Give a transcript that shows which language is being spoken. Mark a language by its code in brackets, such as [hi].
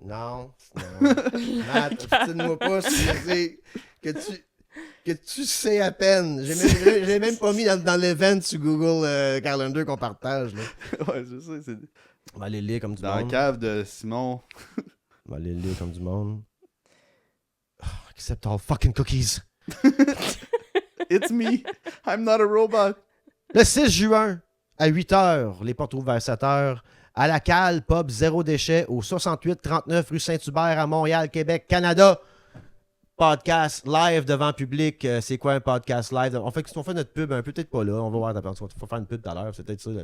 [fr] Non, Matt, obstine-moi pas, c'est que tu sais à peine. J'ai même pas mis dans l'event sur Google Calendar qu'on partage. Là. Ouais, je sais, c'est On va aller lire comme du dans la monde. cave de Simon. On va aller lire comme du monde. [en] Oh, accept all fucking cookies. It's me. I'm not a robot. [fr] Le 6 juin, à 8h, les portes ouvrent vers 7h, à la Cale, pub Zéro Déchet, au 68-39 rue Saint-Hubert, à Montréal, Québec, Canada. Podcast live devant public. C'est quoi un podcast live? On fait notre pub un peu, peut-être pas là. On va voir. Il faut faire une pub tout à l'heure. C'est peut-être ça.